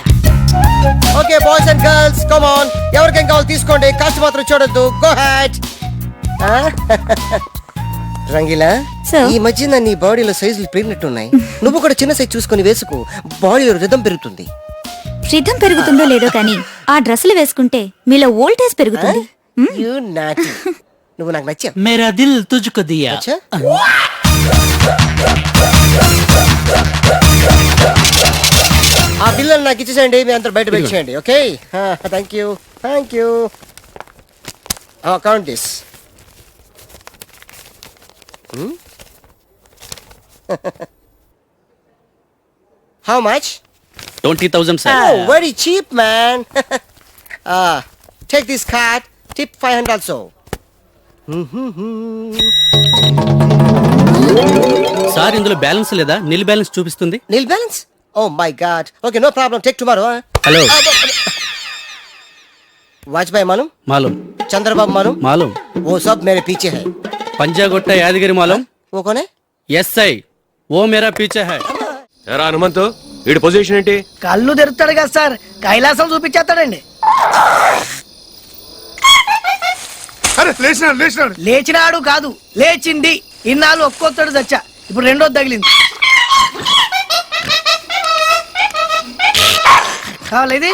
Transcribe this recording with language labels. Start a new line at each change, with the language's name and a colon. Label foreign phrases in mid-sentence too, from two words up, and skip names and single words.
English: OK boys and girls come on,
Telugu: ఎవరికేం కావాలి తీసుకోండి, కాస్ట్ మాత్రం చూడొద్దు.
English: go head. రంగిలా, Sir.
Telugu: ఈ మధ్యన నీ బాడీలో సైజులు పెరిగినట్టున్నాయి. నువ్వు కూడా చిన్న సైజ్ చూసుకొని వేసుకో, బాడీలో రిథం పెరుగుతుంది. రిధం పెరుగుతుందో లేదో కానీ ఆ డ్రెస్సులు వేసుకుంటే మీలో వోల్టేజ్ పెరుగుతుంది.
English: You naughty.
Telugu: నువ్వు నాకు నచ్చావు.
Hindi: मेरा दिल तुझको दिया.
Telugu: అచ్చా? ఆ బిల్లులు నాకు ఇచ్చేసేయండి, మీ అంతా బయట పెట్టేయండి. ఓకే,
English: thank you thank you. count this. how much? 20,000 sir. Oh, very cheap, man. Take this card. Tip 500 also.
Telugu: సార్ ఇందులో బ్యాలెన్స్ లేదా?
English: nil balance
Telugu: చూపిస్తుంది.
English: Nil balance? Oh my God. Okay, no problem. Take tomorrow. Huh?
Telugu: హలో
Hindi: वाजपेयी मालूम? మాలూం चंद्रबाबू मालूम? మాలూం वो सब मेरे पीछे है.
Telugu: పంజాగొట్ట యాదగిరి మాలూం.
Hindi: वो कौन है? एसआई वो मेरा पीछे है.
Telugu: ఎరా హనుమంతు, వీడి పొజిషన్ ఏంటి? కళ్ళు తెరుతాడు కదా సార్, కైలాసం చూపించేస్తాడండి. అరే లేచినాడు. లేచినాడు కాదు, లేచింది. ఇన్నాళ్ళు ఒక్కొక్కడు చచ్చా, ఇప్పుడు రెండోది తగిలింది. కావాలి ఇది?